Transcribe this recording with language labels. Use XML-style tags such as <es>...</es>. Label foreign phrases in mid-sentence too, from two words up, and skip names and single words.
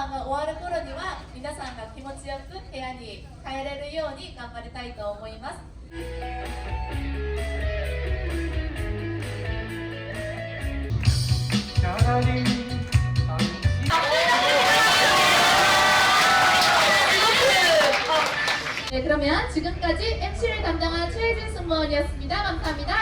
<ja>終わる頃には皆さんが気持ちよく部屋に帰れるように頑張りたいと思います。</ja> <ko>네, 그러면 지금까지 MC를 담당한 최혜진 승무원이었습니다. 감사합니다.</ko>